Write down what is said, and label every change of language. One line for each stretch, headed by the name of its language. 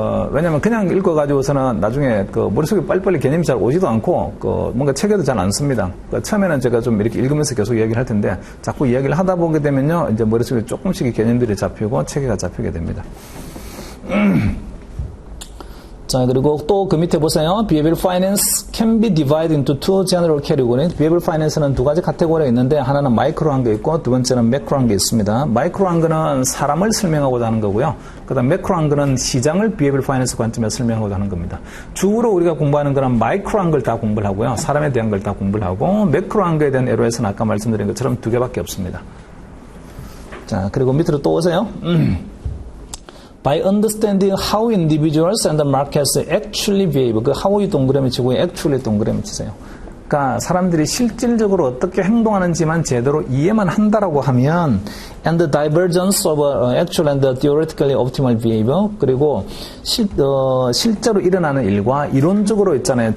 Korean: 왜냐면 그냥 읽어가지고서는 나중에 머릿속에 빨리빨리 개념이 잘 오지도 않고 뭔가 체계도 잘 안 씁니다. 처음에는 제가 좀 이렇게 읽으면서 계속 이야기를 할 텐데 자꾸 이야기를 하다 보게 되면요 이제 머릿속에 조금씩 개념들이 잡히고 체계가 잡히게 됩니다. 자, 그리고 또 그 밑에 보세요.
English: Behavioral Finance can be divided into two general categories.
Korean: Behavioral Finance는 두 가지 카테고리가 있는데 하나는 마이크로한 게 있고 두 번째는 매크로한 게 있습니다. 마이크로한 거는 사람을 설명하고자 하는 거고요. 그 다음 매크로한 거는 시장을 Behavioral Finance 관점에서 설명하고자 하는 겁니다. 주로 우리가 공부하는 거는 마이크로한 걸 다 공부를 하고요. 사람에 대한 걸 다 공부를 하고 매크로한 거에 대한 LOS는 아까 말씀드린 것처럼 두 개밖에 없습니다. 자, 그리고 밑으로 또 오세요.
English: By understanding how individuals and the markets actually behave.
Korean: 그 how이 동그라미 치고 actually 동그라미 치세요. 그러니까 사람들이 실질적으로 어떻게 행동하는지만 제대로 이해만 한다라고 하면
English: and the divergence of actual and theoretically optimal behavior
Korean: 그리고 실제로 일어나는 일과 이론적으로 있잖아요.